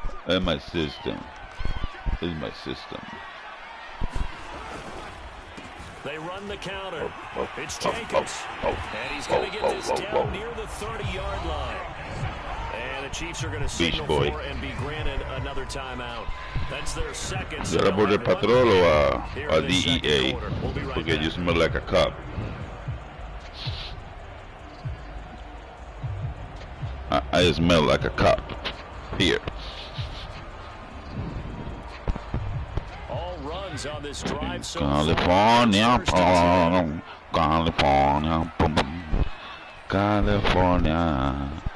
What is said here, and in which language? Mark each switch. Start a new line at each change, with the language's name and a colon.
English: It's my system. It's my system. They run the counter. It's Jacobs. And he's going to get this down near the 30-yard line. And the Chiefs are going to signal for and be granted another timeout. That's their second.
Spanish: ¿Será por el patrón o a DEA? Porque
English: you smell like a cop. I smell like a cop here. All runs on this drive so California, California, California.